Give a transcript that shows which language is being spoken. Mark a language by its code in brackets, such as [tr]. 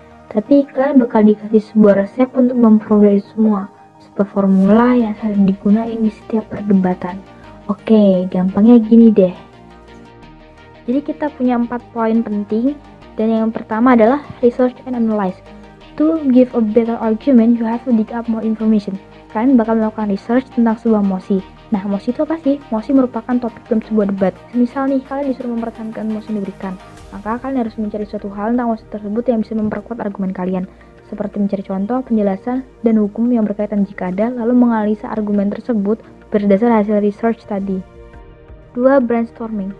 [id] Tapi kalian bakal dikasih sebuah resep untuk memperoleh semua, sebuah formula yang sering digunakan di setiap perdebatan. Oke, gampangnya gini deh. Jadi kita punya 4 poin penting, dan yang pertama adalah [en] research and analyze. To give a better argument, you have to dig up more information. [id] Kalian bakal melakukan research tentang sebuah mosi. Nah, mosi itu apa sih? Mosi merupakan topik dalam sebuah debat. Misal nih, kalian disuruh mempertahankan mosi yang diberikan, maka kalian harus mencari suatu hal tentang mosi tersebut yang bisa memperkuat argumen kalian, seperti mencari contoh, penjelasan, dan hukum yang berkaitan jika ada, lalu menganalisa argumen tersebut berdasar hasil research tadi. 2. Brainstorming.